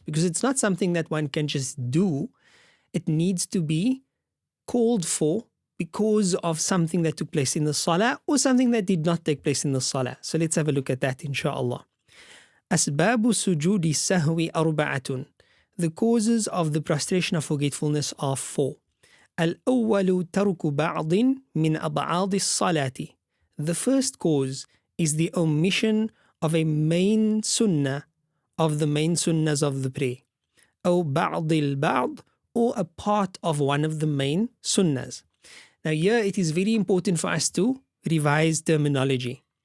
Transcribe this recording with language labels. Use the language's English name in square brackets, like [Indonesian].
[English] Because it's not something that one can just do. It needs to be called for because of something that took place in the salah or something that did not take place in the salah. So let's have a look at that, inshaAllah. [Arabic] أسباب سجود السهو أربعة. [English] The causes of the prostration of forgetfulness are 4. [Arabic] الأول ترك بعض من أبعاد الصلاة. [English] The first cause is the omission of a main sunnah of the main sunnahs of the prayer. [Arabic] أو بعض البعض, [English] or a part of one of the main sunnahs. Now here it is very important for us to revise terminology.